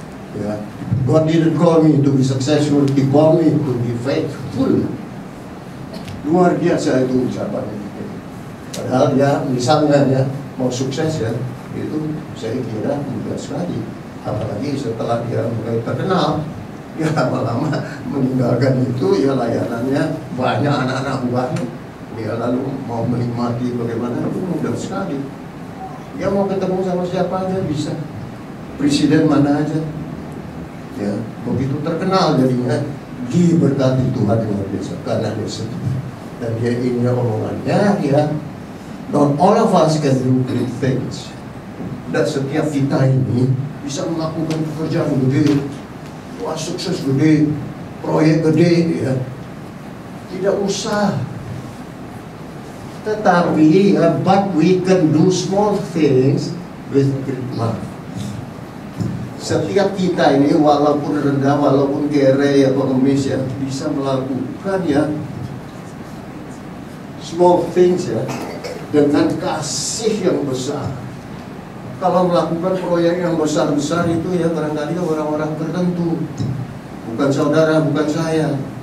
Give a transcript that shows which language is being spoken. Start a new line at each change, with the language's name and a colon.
Indonesian: Ya,
English: God didn't call me to be successful, He called me to be faithful.
Indonesian: Luar biasa itu ucapannya. Padahal ya, misalnya ya mau sukses ya, itu saya kira mudah sekali. Apalagi setelah dia mulai terkenal, ya lama-lama meninggalkan itu ya layanannya banyak anak-anak buahnya. Dia lalu mau menikmati bagaimana itu mudah sekali. Dia mau ketemu sama siapa aja bisa, presiden mana aja. Ya, begitu terkenal jadinya diberkati Tuhan luar biasa karena dia sedih. Dan dia ini omongannya ya,
English: not all of us can do great things.
Indonesian: Dan setiap kita ini bisa melakukan pekerjaan gede, wah sukses gede, proyek gede ya. Tidak usah. Tetapi
English: but we can do small things with great love.
Indonesian: Setiap kita ini walaupun rendah, walaupun kere ya pengemis ya, bisa melakukan ya
English: small things
Indonesian: ya dengan kasih yang besar. Kalau melakukan proyek yang besar-besar itu ya barangkali orang-orang tertentu, bukan saudara, bukan saya.